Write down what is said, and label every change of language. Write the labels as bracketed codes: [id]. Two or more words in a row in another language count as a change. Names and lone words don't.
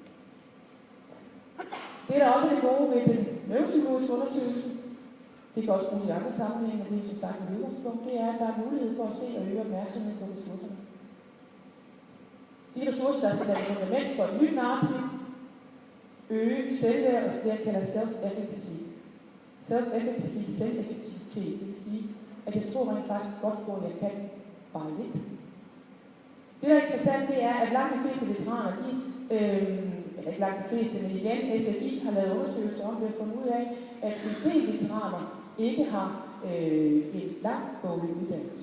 [da] Det er der også det gode ved den neuropsykologiske undersøgelse. Det kan også bruges i andre sammenhænge, og det er som sagt et udgangspunkt, det er, at der er mulighed for at se og øge opmærksomhed på ressourcerne. De ressourcer, der skal være fundament for et nyt narrativ, øge selvværd og det, jeg kalder self-efficacy. Self-efficacy, selveffektivitet, det vil sige, at jeg tror rent faktisk godt på, at jeg kan bare lidt. Det, der er interessant, det er, at langt de fleste veteraner, eller ikke langt de fleste, men igen, SFI har lavet undersøgelser om det og fundet ud af, at en del veteraner ikke har en lang boglig uddannelse.